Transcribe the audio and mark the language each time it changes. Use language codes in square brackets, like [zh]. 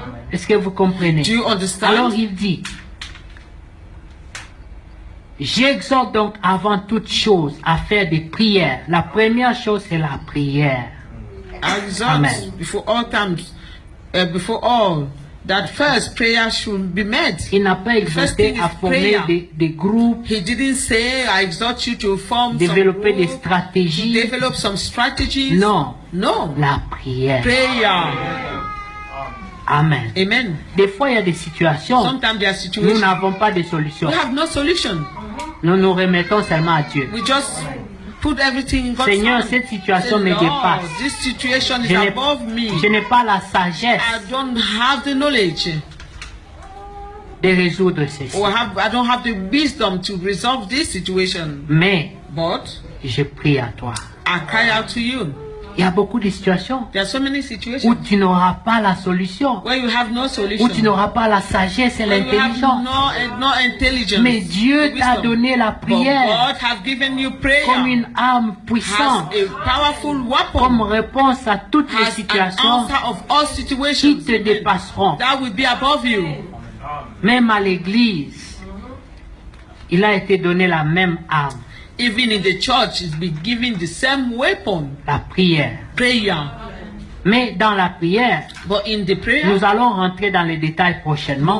[fr] Est-ce que vous comprenez? [en] Do you understand? [fr] Alors il dit, j'exhorte donc avant toute chose à faire des prières. La première chose, c'est la prière. [en] I exhort Amen. before all times, before all, that first prayer should be made. [fr] Il n'a pas [en] First thing is [fr] à former [en] prayer. [fr] des groupes, [en] He didn't say, I exhort you to form [fr] développer [en] some [fr] des [en] group, [fr] stratégies. [en] develop some strategies. [fr] Non, [en] No. [fr] la prière. [en] Prayer. [fr] Amen. [en] Amen. [fr] Des fois, il y a des situations, [en] Sometimes there are [fr] nous [en] situations [fr] n'avons pas de solution. [en] we have no solution. [fr] Nous nous remettons seulement à Dieu. [en] We just put everything in God's [fr] Seigneur, [en] hand. [fr] cette situation [en] Say, [fr] me [en] Lord, [fr] dépasse. [en] this situation is [fr] Je n'ai [en] above me. [fr] je n'ai pas la sagesse [en] I don't have the knowledge, [fr] de résoudre ceci. [en] or I don't have the wisdom to resolve this situation. [fr] Mais [en] But [fr] je prie à toi. [en] I cry out to you. [fr] Il y a beaucoup de situations [en] There are so many [fr] où [en] situations [fr] tu n'auras pas la solution, [en] where you have no solution, [fr] où tu n'auras pas la sagesse et [en] where you have [fr] l'intelligence. [en] no intelligence. [fr] Mais Dieu t'a [en] wisdom. [fr] donné la [en] But [fr] prière [en] God have given you prayer [fr] comme une arme [en] as [fr] puissante, [en] a powerful weapon, [fr] comme réponse à toutes les [en] as an [fr] situations [en] answer of all [fr] qui [en] situations [fr] te dépasseront. [en] that will be above you. [fr] Même à l'église, il a été donné la même arme, [en] Even in the church, it's been given the same weapon, [fr] la prière. [en] prayer. [fr] Mais dans la prière, [en] But in the prayer, [fr] nous allons rentrer dans les détails prochainement.